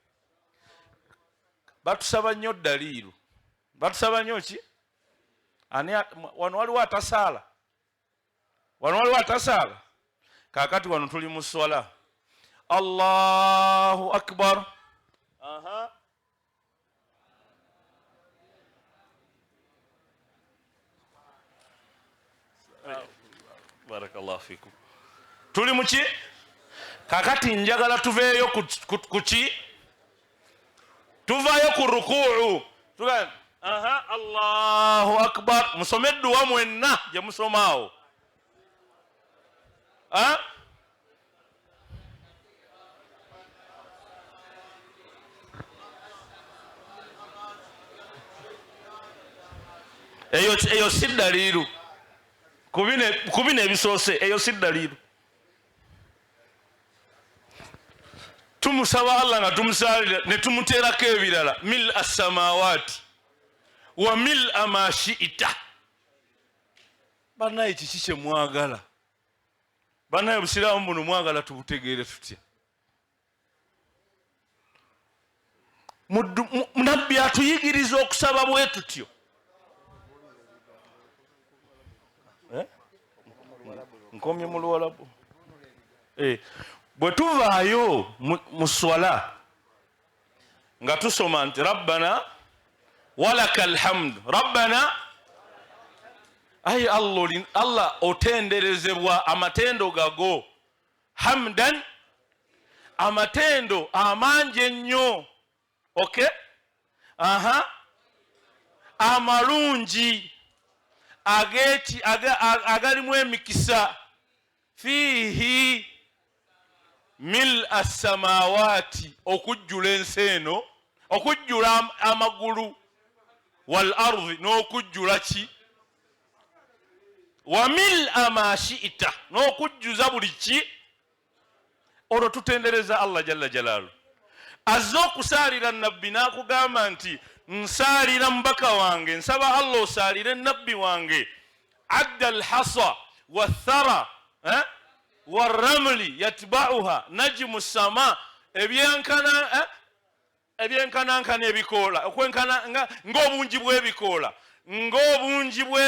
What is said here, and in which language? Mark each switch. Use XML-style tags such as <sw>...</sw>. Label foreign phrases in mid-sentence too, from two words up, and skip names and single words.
<lg>Batusaba nnyo daliiru, batusaba nnyo ki ani wano waliwo atasaala, wano waliwo atasaala. Kaakati wano tuli mu swala.</lg> <ar>الله أكبر. بارك الله فيكم.</ar> <lg>Tuli mu ki? Kaakati njagala tuveeyo ku ki? Tuvayo ku rukuu.</lg> <ar>الله أكبر.</ar> <lg>Musome edduwa mwenna gye musomaawo. Eyo si daliiru. Kubine ebisoose eyo si daliiru. Tumusaba Allah nga tumusaalira ne tumuteerako ebirala</lg> <ar>ملء السماوات وملء ما شئت.</ar> <lg>Banaye kiki kye mwagala? Banaye obusiraamu buno mwagala tubutegeere tutya? Nabbi atuyigiriza okusaba bwe tutyo. Nkomye mu Luwalabu. Bwe tuvaayo mu swala nga tusoma nti</lg> <ar>ربنا ولك الحمد,</ar> <lg>rabbana ayi Allah otenderezebwa amatendo gago, hamdan amatendo amangi ennyo, okay, amalungi agalimu emikisa,</lg> <ar>فيه ملء السماوات</ar> <lg>okujjula ensi eno, okujjula amagulu,</lg> <ar>والأرض</ar> <lg>n'okujjula ki,</lg> <ar>وملء ما شئت</ar> <lg>n'okujjuza buli ki. Olwo tutendereza Allah</lg> <ar>جل جلاله.</ar> <lg>Azza okusaalira nabbi n'akugamba nti nsaalira mubaka wange, nsaba Allah osaalire nabbi wange.</lg> <ar>عدد الحصى والثرى والرمل يتبعها نجم السماء,</ar> <lg>ebyenkanankana ebikoola okwenkana ng'obungi</lg> <ar>bw'ebikoola, ng'obungi</ar>